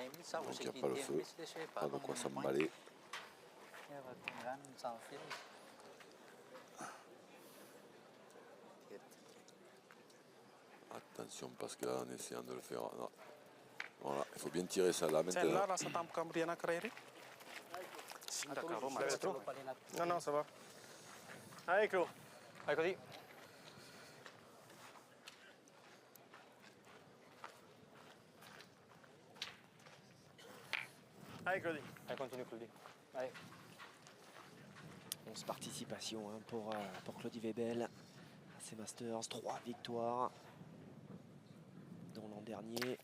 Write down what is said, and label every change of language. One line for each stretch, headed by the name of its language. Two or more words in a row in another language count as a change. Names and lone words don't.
French: Donc, il n'y a pas le feu. Pas de quoi s'emballer. attention parce qu'en essayant de le faire. Non. Voilà, il faut bien tirer ça là Sen maintenant. la
Malagasy: rasa tampoka amin'ny rena anankiray Sindaka roa matsaka.
French: Non, non, ça va. Allez, Claude.
Italian: Vai così.
French: Allez, Claudie. Vai, continue Claudie. Allez. 11 participations hein, pour Claudie Webel à ces Masters, 3 victoires dont l'an dernier.